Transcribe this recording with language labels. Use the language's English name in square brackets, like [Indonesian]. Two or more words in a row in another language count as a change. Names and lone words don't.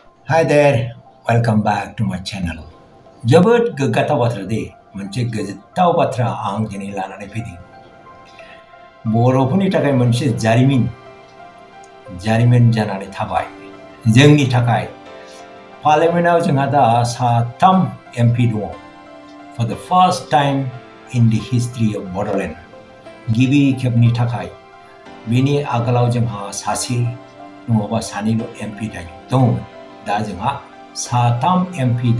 [English] Hi there, welcome back to my channel. [Bodo] जोबोद गोग्गाथाव बाथ्रा दे मोनसे गोजोनथाव बाथ्रा आं दिनै लानानै फैदों। बर'फोरनि थाखाय मोनसे जारिमिन जानानै थाबाय। जोंनि थाखाय पार्लियामेन्टआव जोंहा दा साथाम एमपि दङ। [English] For the first time in the history of Bodoland. [Bodo] गिबि खेबनि थाखाय बेनि आगोलाव जोंहा सासे नङाबा सानैल' एमपि दंमोन। दा जोंहा साथाम एमपि दङ।